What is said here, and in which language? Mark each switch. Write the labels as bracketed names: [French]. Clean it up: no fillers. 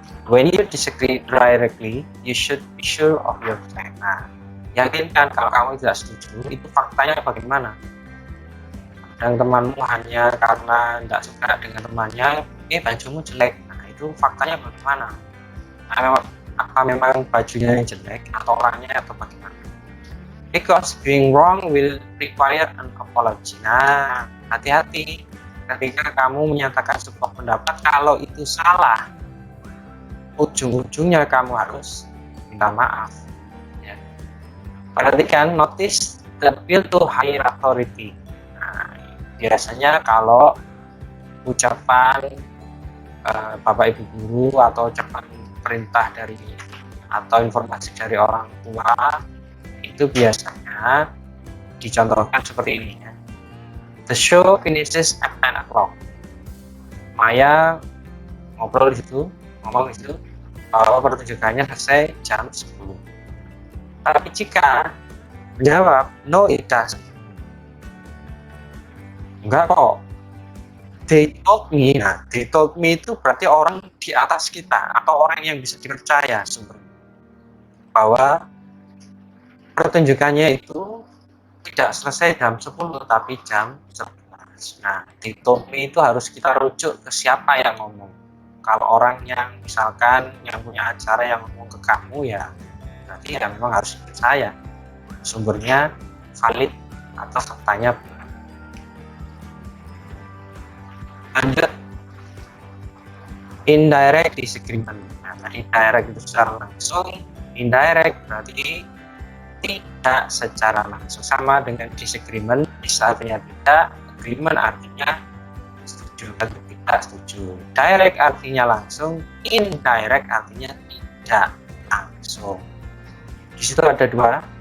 [English] When you disagree directly, you should be sure of your fact. [Indonesian] Nah, yakinkan kalau kamu tidak setuju, itu faktanya bagaimana. Dan temanmu hanya karena tidak suka dengan temannya, bajumu jelek. Nah, itu faktanya bagaimana? Apa memang bajunya yang jelek atau orangnya atau bagaimana? [English] Because being wrong will require an apology. [Indonesian] Nah, hati-hati ketika kamu menyatakan sebuah pendapat, kalau itu salah, ujung-ujungnya kamu harus minta maaf. Ya. Perhatikan, [English] notice the appeal to higher authority. [Indonesian] Nah, biasanya kalau ucapan Bapak Ibu guru atau ucapan perintah dari atau informasi dari orang tua itu biasanya dicontohkan seperti ini ya. [English] The show finishes at 10 o'clock. [Indonesian] Maya ngomong di situ bahwa pertunjukannya selesai jam 10. Tapi jika menjawab [English] no it doesn't, [Indonesian] Enggak kok. [English] They told me. [Indonesian] Nah, [English] they told me [Indonesian] itu berarti orang di atas kita atau orang yang bisa dipercaya sumbernya. Bahwa pertunjukannya itu tidak selesai jam 10 tapi jam 11. Nah, [English] they told me [Indonesian] itu harus kita rujuk ke siapa yang ngomong. Kalau orang yang misalkan yang punya acara yang ngomong ke kamu ya berarti ya memang harus dipercaya. Sumbernya valid atau faktanya benar. Lanjut, indirect disagreement. Nah, tadi direct itu secara langsung, indirect berarti tidak secara langsung, sama dengan disagreement bisa artinya tidak, agreement artinya setuju atau tidak setuju. Direct artinya langsung, indirect artinya tidak langsung. Di situ ada dua.